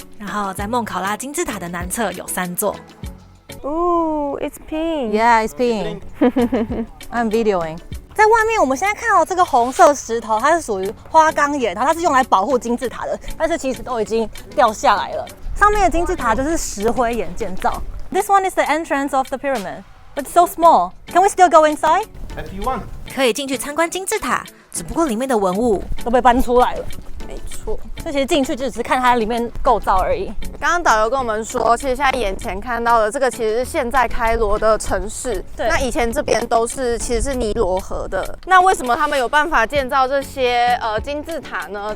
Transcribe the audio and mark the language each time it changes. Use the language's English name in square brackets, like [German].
[Chinese] 然后在孟考拉金字塔的南侧有3座。 [English] 哦，It's pink。 Yeah, it's pink. I'm videoing. [Chinese] 在外面，我们现在看到这个红色石头，它是属于花岗岩，然后它是用来保护金字塔的，但是其实都已经掉下来了。上面的金字塔就是石灰岩建造。 [English] This one is the entrance of the pyramid, but it's so small. Can we still go inside? If you want. [Chinese] 可以进去参观金字塔，只不过里面的文物都被搬出来了，没错。所以其实进去就只是看它里面构造而已。刚刚导游跟我们说，其实现在眼前看到的这个其实是现在开罗的城市。对那以前这边其实是尼罗河的。那为什么他们有办法建造这些金字塔呢？